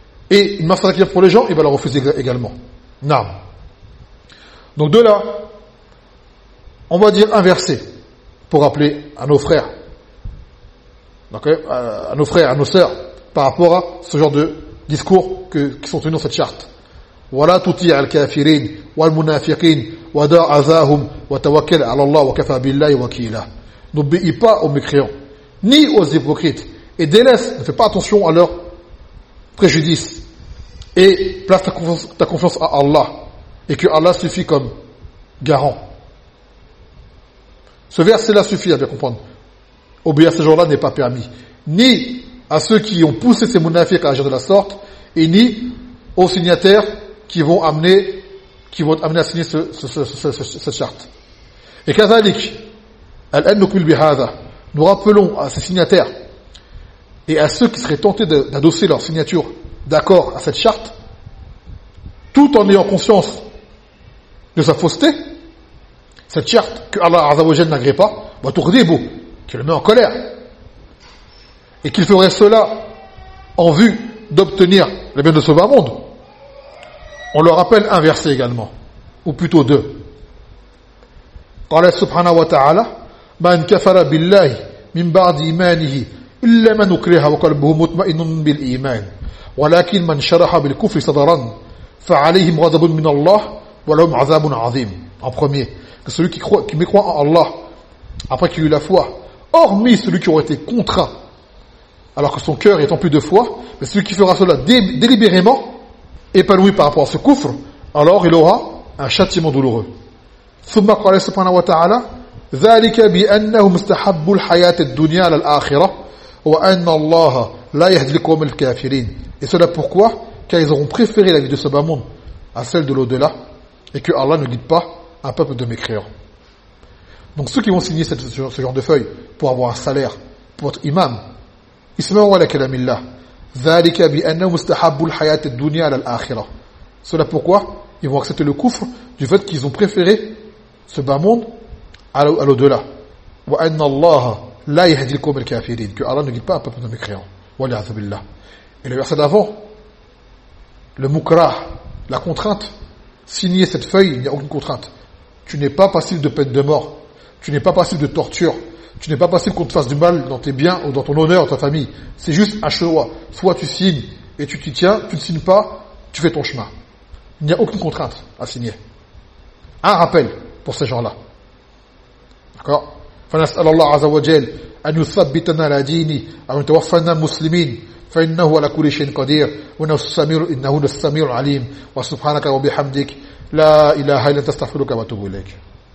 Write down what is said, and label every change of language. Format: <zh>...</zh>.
<fr>Et une mafsada qui vient pour les gens, il va la refuser également. Naam. Donc de là, on va dire un verset pour rappeler à nos frères, à nos frères, à nos sœurs, par rapport à ce genre de discours qui sont tenus dans cette charte. Voilà tout dire</fr> <ar>al-kafirin, wal-munafiqin, wada azahum. وتوكل على الله وكفى بالله وكيلا.</ar> <fr>N'obéis pas aux mécréants, ni aux hypocrites, et délaisse, ne fais pas attention à leurs préjudices, et place ta confiance à Allah, et que Allah suffit comme garant. Ce verset-là suffit à bien comprendre. Obéir à ces gens-là n'est pas permis, ni à ceux qui ont poussé ces munafiques à agir de la sorte, et ni aux signataires qui vont amener à signer cette charte. Et</fr> <ar>كذلك الأنكم بهذا,</ar> <fr>nous rappelons à ces signataires et à ceux qui seraient tentés d'adosser leur signature d'accord à cette charte, tout en ayant conscience de sa fausseté, cette charte que Allah Azza wa Jalla n'agrée pas, va tourdibou, qui le met en colère, et qu'il ferait cela en vue d'obtenir le bien de ce bas monde. On leur rappelle un verset également, ou plutôt deux.</fr> <ar>قال سبحانه وتعالى من كفر بالله من بعد إيمانه إلا من أكره وقلبه مطمئن بالإيمان ولكن من شرح بالكفر صدرا فعليهم غضب من الله ولهم عذاب عظيم.</ar> <fr>En premier, que celui qui mécroit en Allah après qu'il eut la foi, hormis celui qui aurait été contraint alors que son cœur est empli de foi, mais celui qui fera cela délibérément, épanoui par rapport à ce kufr, alors il aura un châtiment douloureux.</fr> <ar>ثم قال سبحانه وتعالى ذلك بأنهم استحبوا الحياة الدنيا على الآخرة وأن الله لا يهدي القوم الكافرين.</ar> <fr>Et cela pourquoi? Car ils auront préféré la vie de ce bas monde à celle de l'au-delà, et que Allah ne guide pas un peuple de mécréants. Donc ceux qui vont signer ce genre de feuille pour avoir un salaire, pour être imam,</fr> <ar>اسمعوا على كلام الله ذلك بأنهم استحبوا الحياة الدنيا على الآخرة.</ar> <fr>Cela pourquoi? Ils vont accepter le kufr du fait qu'ils ont préféré ce bas monde à l'au-delà.</fr> <ar>Wa anna Allah la yahdi al-qawm al-kafirin.</ar> <fr>Que Allah ne guide pas un peuple de mécréants.</fr> <ar>Wal'a'adhu billah.</ar> <fr>Et le verset d'avant, le mukrah, la contrainte, signer cette feuille, il n'y a aucune contrainte. tu n'es pas passible de peine de mort, tu n'es pas passible de torture, tu n'es pas passible qu'on te fasse du mal dans tes biens ou dans ton honneur, ta famille. C'est juste un choix. Soit tu signes et tu t'y tiens, tu ne signes pas, tu fais ton chemin. Il n'y a aucune contrainte à signer. Un rappel pour ces gens-là. D'accord ?</fr> <ar>فنسأل الله عز وجل أن يثبتنا على ديني وأن يتوفنا مسلمين فإنه على كل شيء قدير إنه السميع العليم وسبحانك وبحمدك لا إله إلا أنت استغفرك وأتوب إليك</ar>